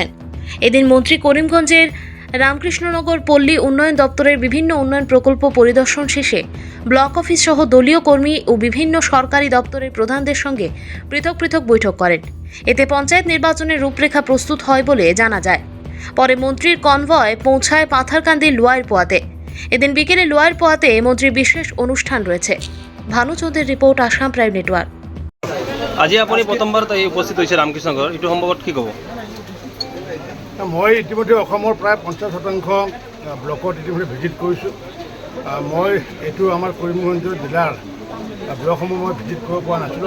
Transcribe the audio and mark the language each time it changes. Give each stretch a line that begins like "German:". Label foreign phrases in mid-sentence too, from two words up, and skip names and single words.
Bangla: এদিন মন্ত্রী করিমগঞ্জের রামকৃষ্ণনগর পল্লী উন্নয়ন দপ্তরের বিভিন্ন উন্নয়ন প্রকল্প পরিদর্শন শেষে ব্লক অফিস সহ দলীয় কর্মী ও বিভিন্ন সরকারি দপ্তরের প্রধানদের সঙ্গে পৃথক পৃথক বৈঠক করেন। এতে পঞ্চায়েত নির্বাচনের রূপরেখা প্রস্তুত হয় বলে জানা যায়। পরে মন্ত্রীর কনভয় পৌঁছায় পাথারকান্দির লোয়ার পোয়াতে। এদিন বিকেলে লোয়ার পোয়াতে মন্ত্রীর বিশেষ অনুষ্ঠান রয়েছে। ভানুচন্দ্রের রিপোর্ট, আসাম প্রাইম নেটওয়ার্ক।
Assamese: আজি আপুনি প্ৰথমবাৰ উপস্থিত হৈছে ৰামকৃষ্ণনগৰ, এইটো সম্পৰ্কত কি ক'ব? মই ইতিমধ্যে অসমৰ প্ৰায় 50% ব্লকত ইতিমধ্যে ভিজিট কৰিছোঁ। মই এইটো আমাৰ কৰিমগঞ্জ জিলাৰ ব্লকসমূহ মই ভিজিট কৰিব পৰা নাছিলোঁ।